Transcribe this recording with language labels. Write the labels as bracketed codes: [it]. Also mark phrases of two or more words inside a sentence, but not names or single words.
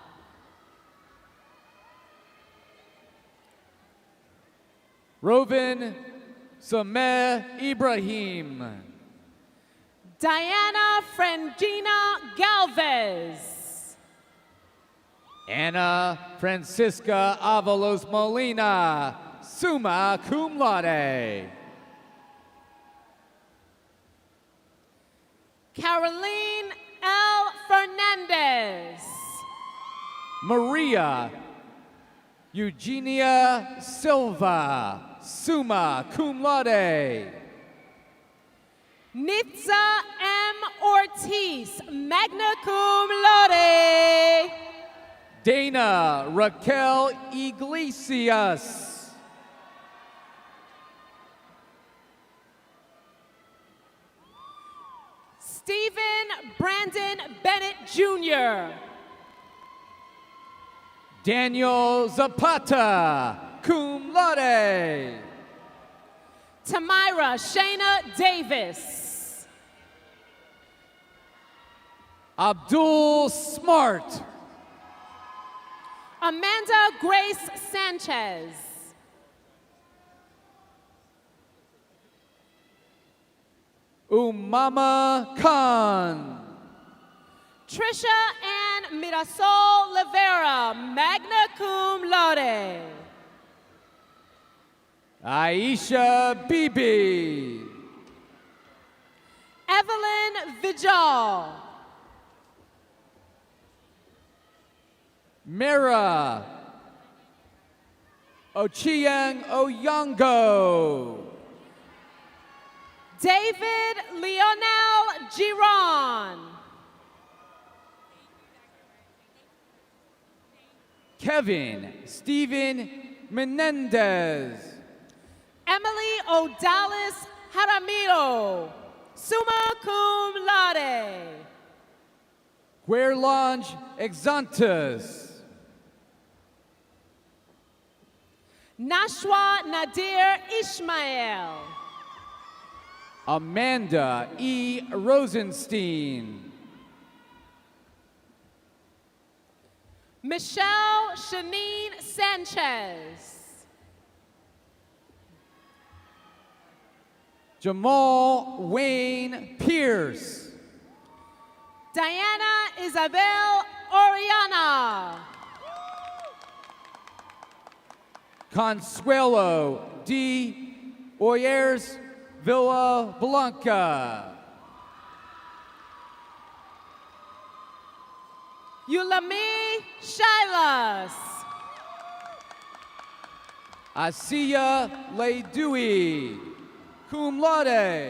[en] Rovin Sameh Ibrahim. Diana Frangina Galvez. Anna Francisca Avalos Molina, [la] summa cum laude. [en] Caroline L. Fernandez. Maria Eugenia Silva, [la] summa cum laude. [en] Nitza M. Ortiz, [la] magna cum laude. [en] Dana Raquel Iglesias. Stephen Brandon Bennett Jr. Daniel Zapata, [la] cum laude. [en] Tamira Shayna Davis. Abdul Smart. Amanda Grace Sanchez. Umama Khan. Trisha Ann Mirasol Rivera, [la] magna cum laude. [en] Aisha Bibi. Evelyn Vijal. Mira Ochieng Oyongo. David Leonel Giron. Kevin Stephen Menendez. Emily Odalis Jaramillo, [la] summa cum laude. [en] Guerlange Exantus. Nashwa Nadir Ishmael. Amanda E. Rosenstein. Michelle Shanine Sanchez. Jamal Wayne Pierce. Diana Isabel Oriana. Consuelo D. Oyers Villa Blanca. Yulami Shilas. Asiya Leidui, [la] cum laude.